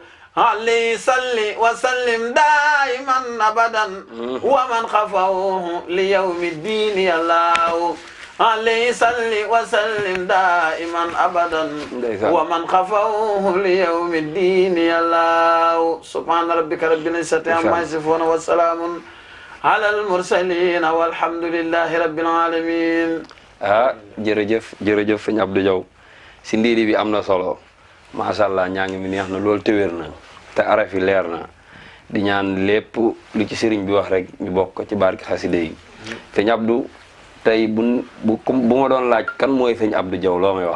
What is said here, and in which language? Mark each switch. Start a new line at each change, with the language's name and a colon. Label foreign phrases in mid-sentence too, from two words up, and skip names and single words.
Arabic: عليه صل وسلم دائما أبدا ومن خفوه ليوم الدين يا الله عليه صل وسلم دائما أبدا ومن خفوه ليوم الدين يا الله سبحان ربك رب العزة عما يصفون وسلام على المرسلين والحمد لله رب العالمين.
Wolof: jërëjëf sëñ Abdou Diaw si ndiiri bi am na solo
Arabic: ما شاء الله
Wolof: ñaa ngi mi neex na loolu te wér na te araf yi leer na di ñaan lépp lu ci sëriñ bi wax rek ñu bokk ko ci barki xaside yi. sëñ Abdou tey bu ma doon laaj kan mooy sëñ Abdou Diaw loo may wax.